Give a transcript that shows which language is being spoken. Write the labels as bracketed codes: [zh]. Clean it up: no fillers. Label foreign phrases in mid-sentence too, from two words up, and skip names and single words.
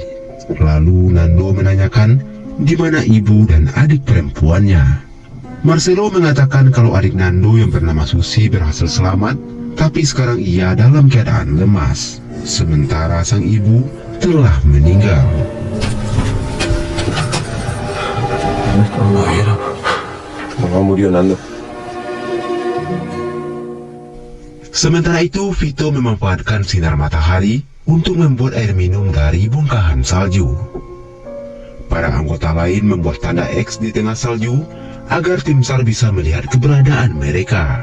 [id] Lalu Nando menanyakan di mana ibu dan adik perempuannya. Marcelo mengatakan kalau adik Nando yang bernama Susi berhasil selamat, tapi sekarang ia dalam keadaan lemas. Sementara sang ibu telah meninggal. [es] mamá murió, Nando. [id] Sementara itu, Vito memanfaatkan sinar matahari untuk membuat air minum dari bongkahan salju. Para anggota lain membuat tanda X di tengah salju agar tim SAR bisa melihat keberadaan mereka.